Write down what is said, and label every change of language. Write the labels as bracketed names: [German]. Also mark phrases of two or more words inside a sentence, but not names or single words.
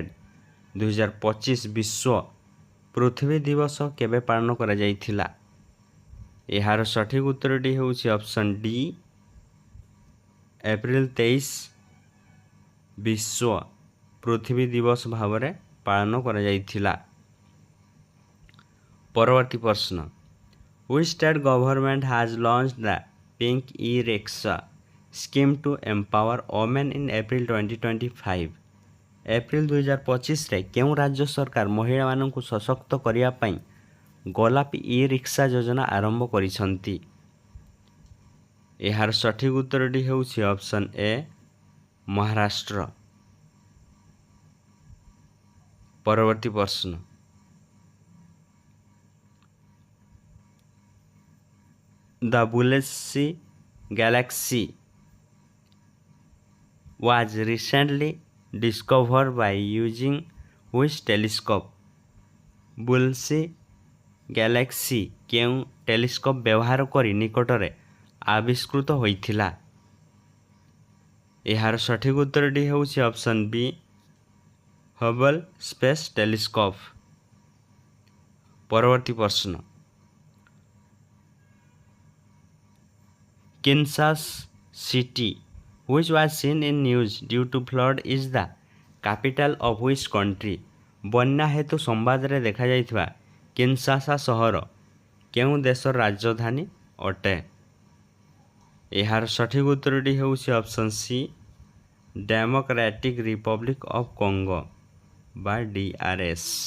[Odia] 2025 ବିଶ୍ୱ ପୃଥିବୀ ଦିବସ କେବେ ପାଳନ କରାଯାଇଥିଲା? ଏହାର ସଠିକ୍ ଉତ୍ତରଟି ହେଉଛି [English] option D [Odia] ଏପ୍ରିଲ 23 ବିଶ୍ୱ ପୃଥିବୀ ଦିବସ ଭାବରେ ପାଳନ କରାଯାଇଥିଲା। ପରବର୍ତ୍ତୀ ପ୍ରଶ୍ନ [English] Which state government has launched the Pink E-Rickshaw scheme to empower women in April 2025? [Odia] ଏପ୍ରିଲ 2025ରେ କେଉଁ ରାଜ୍ୟ ସରକାର ମହିଳାମାନଙ୍କୁ ସଶକ୍ତ କରିବା ପାଇଁ ଗୋଲାପୀ ଇ-ରିକ୍ସା ଯୋଜନା ଆରମ୍ଭ କରିଛନ୍ତି? ଏହାର ସଠିକ୍ ଉତ୍ତରଟି ହେଉଛି [English] option A [Odia] ମହାରାଷ୍ଟ୍ର। ପରବର୍ତ୍ତୀ ପ୍ରଶ୍ନ [English] The Bulesi Galaxy was recently discovered by using which telescope? [Odia] ବୁଲ୍ସି ଗ୍ୟାଲାକ୍ସି କେଉଁ ଟେଲିସ୍କୋପ୍ ବ୍ୟବହାର କରି ନିକଟରେ ଆବିଷ୍କୃତ ହୋଇଥିଲା? ଏହାର ସଠିକ୍ ଉତ୍ତରଟି ହେଉଛି [English] option B [Odia] ହବଲ୍ ସ୍ପେସ୍ ଟେଲିସ୍କୋପ୍। ପରବର୍ତ୍ତୀ ପ୍ରଶ୍ନ [English] Kansas City, which was seen in news due to flood, is the capital of which country? [Odia] ବନ୍ୟା ହେତୁ ସମ୍ବାଦରେ ଦେଖାଯାଇଥିବା କିନ୍ସାସା ସହର କେଉଁ ଦେଶର ରାଜଧାନୀ ଅଟେ? ଏହାର ସଠିକ୍ ଉତ୍ତରଟି ହେଉଛି [English] option C [Odia] ଡେମୋକ୍ରାଟିକ୍ ରିପବ୍ଲିକ୍ ଅଫ୍ କଙ୍ଗୋ ବା DRS।